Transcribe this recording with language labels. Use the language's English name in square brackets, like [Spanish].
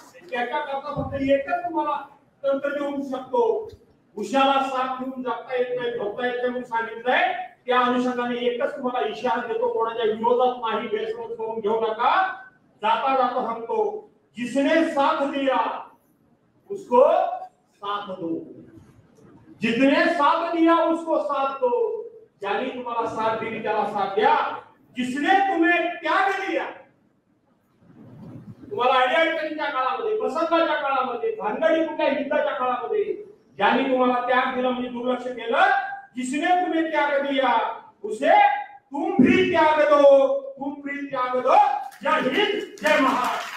[Marathi] त्याच्याकरता फक्त एकच तुम्हाला तंत्र देऊ शकतो. उशाला साथ घेऊन जगता येत नाही, झोपता येत नाही म्हणून सांगितलंय. त्या अनुषंगाने एकच तुम्हाला इशारा देतो, कोणाच्या विरोधात नाही, गैरसमज करून घेऊ नका. जाता जाता सांगतो, [Hindi] जिसने साथ दिया उसको साथ दो, जिसने साथ दिया उसको साथ दो. [Marathi] ज्याने तुम्हाला साथ दिली त्याला साथ द्या. [Hindi] जिसने तुम्हें त्याग दिया, [Marathi] तुम्हाला अडचणीच्या काळामध्ये, प्रसंगाच्या काळामध्ये, भानगडी कुठल्या युद्धाच्या काळामध्ये ज्यांनी तुम्हाला त्याग दिला म्हणजे दुर्लक्ष केलं, [Hindi] जिसने तुम्हें त्याग दिया उसे तुम भी त्याग दो, [Marathi] तुम भी त्याग दो. जय हिंद, जय महाराष्ट्र.